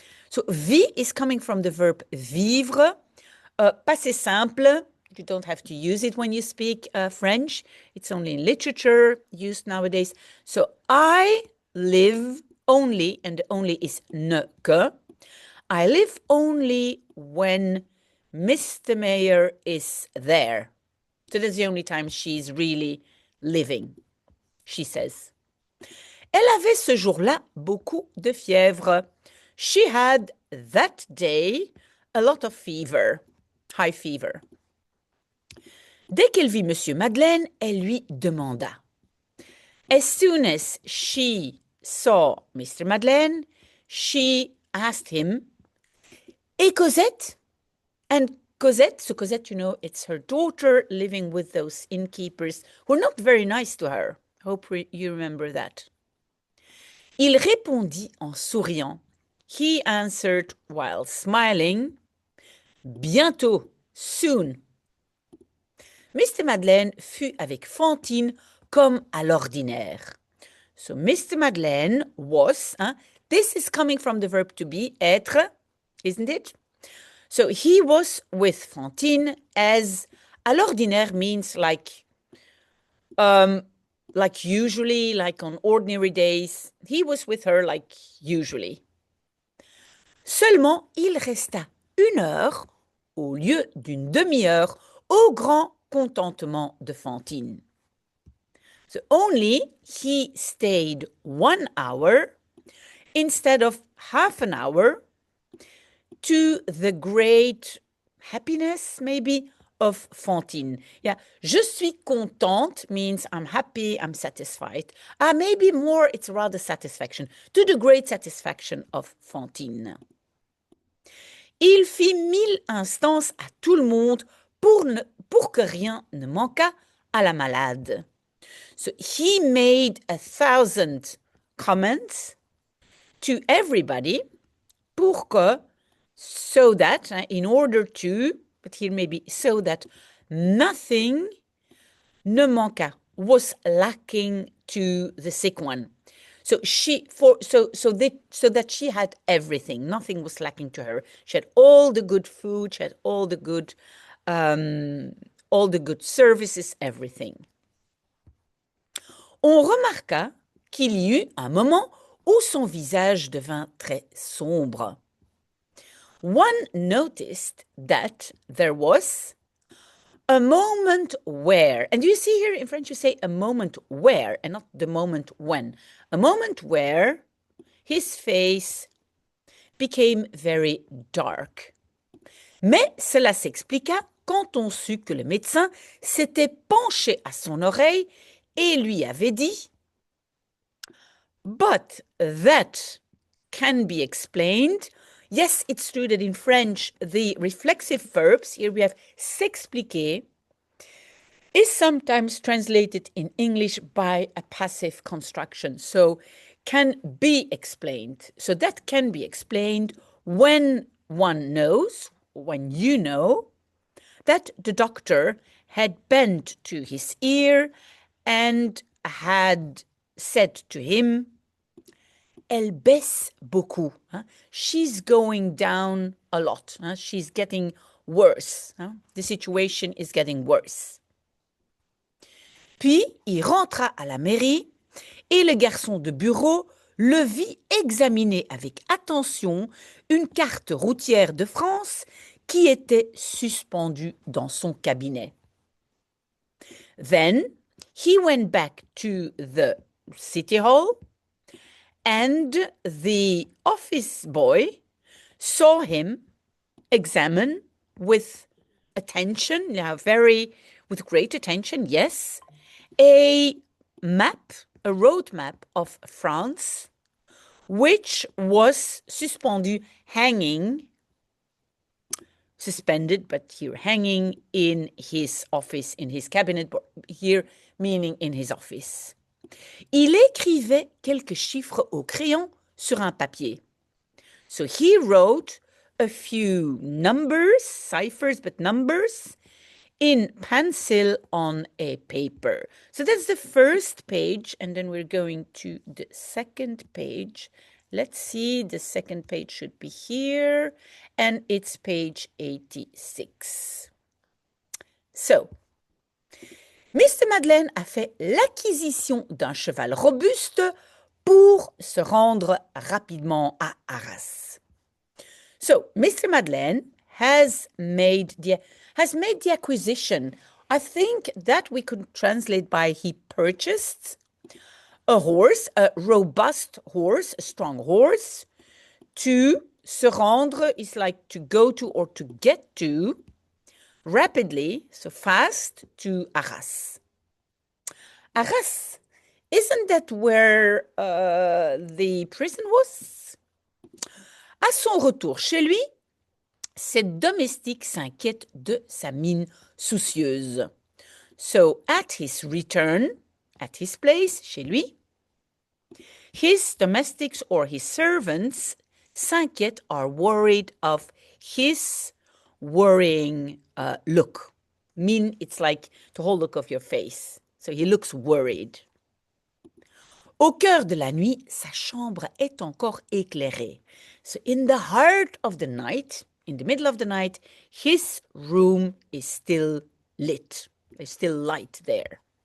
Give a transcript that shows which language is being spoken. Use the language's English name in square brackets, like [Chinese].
[English] So, vie is coming from the verb vivre. Passé simple, you don't have to use it when you speak French. It's only in literature used nowadays. So, I live only, and the only is ne que. I live only when Mr. Mayor is there. So that's the only time she's really living, she says. [French] Elle avait ce jour-là beaucoup de fièvre. [English] She had that day a lot of fever, high fever. [French] Dès qu'elle vit Monsieur Madeleine, elle lui demanda. [English] As soon as she saw Mr. Madeleine, she asked him, [French] Et Cosette? [English] And Cosette, so Cosette, you know, it's her daughter living with those innkeepers who are not very nice to her. Hope you remember that. [French] Il répondit en souriant. [English] He answered while smiling, Bientôt, soon. Mr. [French] Madeleine fut avec Fantine comme à l'ordinaire. [English] So Mr. Madeleine was, this is coming from the verb to be, être, isn't it? So he was with Fantine as à l'ordinaire means like usually, like on ordinary days. He was with her like usually. [French] Seulement, il resta 1 heure au lieu d'une demi-heure au grand contentement de Fantine. [English] So only he stayed 1 hour instead of half an hour to the great happiness, maybe, of Fantine. Yeah, [French] je suis contente [English] means I'm happy, I'm satisfied. Maybe more, it's rather satisfaction, to the great satisfaction of Fantine. [French] Il fit 1000 instances à tout le monde pour que rien ne manquât à la malade. [English] So he made 1,000 comments to everybody pour que, so that, in order to, but here maybe so that nothing ne manqua, was lacking to the sick one. So so that she had everything. Nothing was lacking to her. She had all the good food. She had all the good services, everything. [French] On remarqua qu'il y eut un moment où son visage devint très sombre. [English] One noticed that there was a moment where, and you see here in French you say a moment where and not the moment when, a moment where his face became very dark. [French] Mais cela s'expliqua quand on sut que le médecin s'était penché à son oreille et lui avait dit « [English] But that can be explained ». Yes, it's true that in French, the reflexive verbs, here we have s'expliquer, is sometimes translated in English by a passive construction. So, can be explained. So that can be explained when one knows, when you know, that the doctor had bent to his ear and had said to him, [French] Elle baisse beaucoup. [English] She's going down a lot. She's getting worse. The situation is getting worse. [French] Puis, il rentra à la mairie et le garçon de bureau le vit examiner avec attention une carte routière de France qui était suspendue dans son cabinet. [English] Then, he went back to the city hall and the office boy saw him examine with attention, with great attention, yes, a map, a road map of France, which was suspended, but here hanging in his office, in his cabinet, but here meaning in his office. [French] Il écrivait quelques chiffres au crayon sur un papier. [English] So he wrote a few numbers, ciphers, but numbers, in pencil on a paper. So that's the first page, and then we're going to the second page. Let's see, the second page should be here, and it's page 86. [French] So, Mr. Madeleine a fait l'acquisition d'un cheval robuste pour se rendre rapidement à Arras. [English] So, Mr. Madeleine has made the acquisition. I think that we could translate by he purchased a horse, a robust horse, a strong horse. To se rendre is like to go to or to get to rapidly, so fast, to Arras. Arras, isn't that where the prison was? [French] À son retour chez lui, cette domestique s'inquiète de sa mine soucieuse. [English] So, at his return, at his place, chez lui, his domestics or his servants s'inquiètent, are worried of his worrying look. Mean, it's like the whole look of your face. So he looks worried. [French] Au cœur de la nuit, sa chambre est encore éclairée. [English] So in the heart of the night, in the middle of the night, his room is still lit. There's still light there.